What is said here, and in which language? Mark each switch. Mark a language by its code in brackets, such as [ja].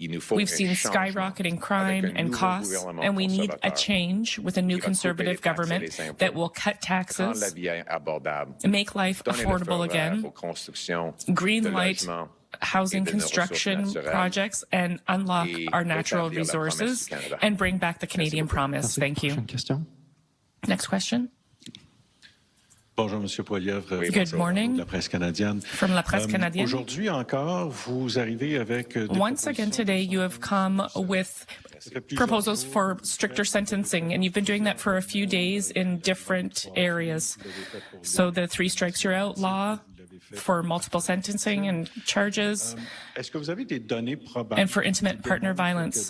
[en] We've seen skyrocketing crime and costs, and we need a change with a new Conservative government that will cut taxes, make life affordable again, green light housing construction projects, and unlock our natural resources, and bring back the Canadian promise. Thank you. Next question. [fr] Bonjour, Monsieur Poilievre. [en] Good morning. [fr] La presse canadienne. [en] From La Presse Canadienne. [fr] Aujourd'hui encore, vous arrivez avec [en] Once again today, you have come with proposals for stricter sentencing, and you've been doing that for a few days in different areas. So the 3 strikes you're out law for multiple sentencing and charges, and for intimate partner violence.